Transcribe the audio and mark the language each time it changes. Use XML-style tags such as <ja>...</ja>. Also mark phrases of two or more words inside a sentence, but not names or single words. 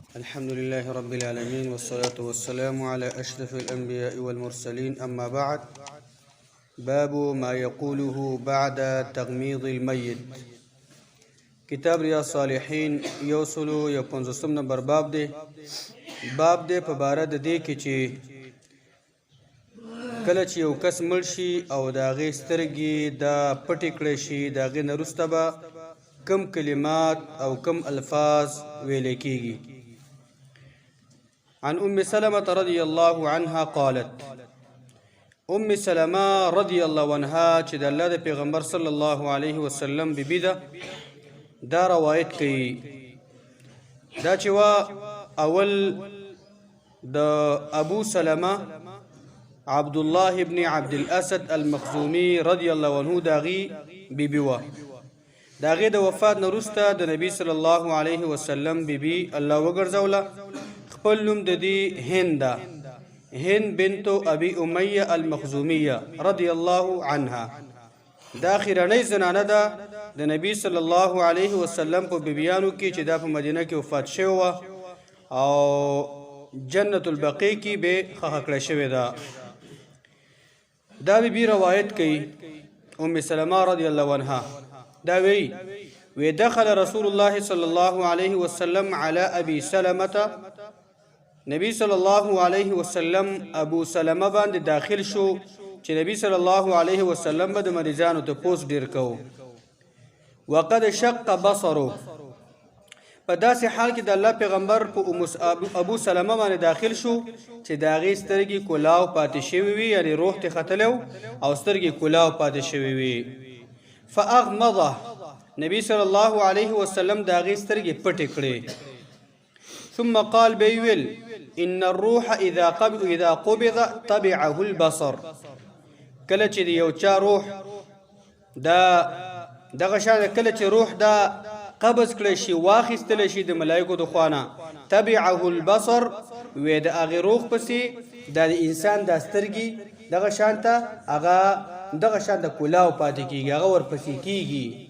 <ar>الحمد لله رب العالمين والصلاة والسلام على أشرف الأنبياء والمرسلين أما بعد. باب ما يقوله بعد تغميض الميت.</ar> <ps>کتاب ریاض صالحین یوسلو یا 15 نمبر باب دی په باره د دې کې چې کله چې یو کس مړ شي او د هغې سترګې دا پټې کړی شي د هغې نه وروسته به کم کلمات او کم الفاظ ویلی کېږي.</ps> <ar>عن ام سلمة رضی الله عنها قالت، ام سلمة رضی الله عنها</ar> <ps>چې د الله د پیغمبر</ps> <ar>صلی الله علیه وسلم</ar> <ps>بیبي ده دا روایت کوي دا چې وا اول د ابو سلمة عبد الله ابن عبد الاسد المخزومي</ps> <ar>رضی الله عنه</ar> <ps>داغي بیبي وا داغي د وفات نه وروسته د نبی</ps> <ar>صلی الله علیه وسلم</ar> <ps>بیبي الله وګرځوله. خپل نوم د دې هند بنت ابي اميه المخزوميه</ps> <ar>رضی الله عنها.</ar> <ps>دا اخرنۍ زنانه ده د نبی</ps> <ar>صلی الله علیه وسلم</ar> <ps>په بیبیانو کې چې دا په مدینه کې وفات شوی وه او جنت البقیع کې به ښخ کړی شوې ده. دا بیبي روایت کوي ام سلمة</ps> <ar>رضی الله عنها</ar> <ps>دا وی</ps> <ar>دخل رسول الله صلی الله علیه وسلم على ابي سلمة،</ar> <ps>نبی</ps> <ar>صلی الله علیه وسلم</ar> <ps>ابو سلمة باندې داخل شو چې نبی</ps> <ar>صلی الله علیه وسلم</ar> <ps>به د مریضانو ته پوس ډیر کو.</ps> <ar>وقد شق بصره،</ar> <ps>په داسې حال کې د الله پیغمبر په ابو سلمة باندې داخل شو چې د هغې سترګې کلاو پاتې شوي وي، یعنې روح ترې ختلی او سترګې کلاو پاتې شوي وي. فاغمضه، نبی</ps> <ar>صلی الله علیه وسلم</ar> <ps>د هغې سترګې پټې کړې.</ps> <ar>ثم قال بيويل ان الروح اذا قبض تبعه البصر،</ar> <ps>کله چې یو چا روح دا دغه شان کله چې روح دا قبض کړی شي واخیستلی شي د ملایکو د خوا</ps> <ar>تبعه البصر،</ar> <ps>وی د هغې روح پسې دا د انسان دا سترګې دغه شانته هغه دغه شانته کلاو پاتې کېږي، هغه ورپسې کېږي.</ps>